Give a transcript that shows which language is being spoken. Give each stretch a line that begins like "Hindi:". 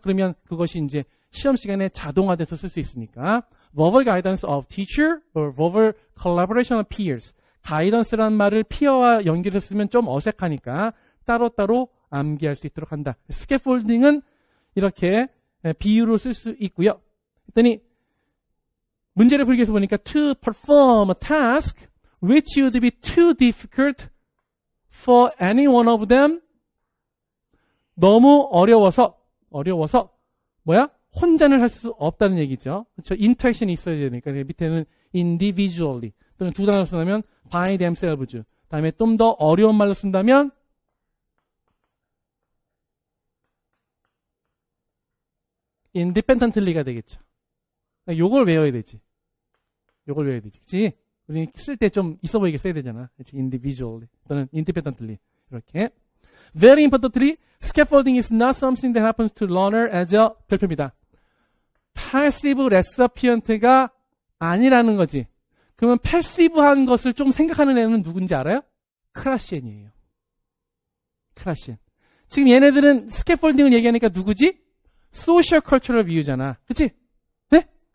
Korean: 그러면 그것이 이제 시험 시간에 자동화돼서 쓸 수 있으니까
English: verbal guidance of teacher or verbal collaboration of peers
Korean: 가이던스라는 말을 피어와 연결했으면 좀 어색하니까 따로따로 암기할 수 있도록 한다. 스캐폴딩은 이렇게 비유로 쓸 수 있고요. 그랬더니 문제를 풀기 위해서 보니까
English: to perform a task which would be too difficult for any one of them
Korean: 너무 어려워서 뭐야? 혼자는 할 수 없다는 얘기죠. 그렇죠? 인터랙션이 있어야 되니까 밑에는 individually 또는 두 단어로 쓴다면 by themselves 다음에 좀 더 어려운 말로 쓴다면 independently가 되겠죠. 요걸 외워야 되지. 그치? 우리 쓸 때 좀 있어 보이게 써야 되잖아. 그치?
English: individually 또는 independently 이렇게. Very importantly, scaffolding is not something that happens to learner as a
Korean: 별표입니다. passive recipient가 아니라는 거지. 그러면 패시브한 것을 좀 생각하는 애는 누군지 알아요? 크라시엔이에요. 크라시엔. 지금 얘네들은 스캐폴딩을 얘기하니까 누구지? 소셜 컬처럴 뷰잖아. 그치? 네?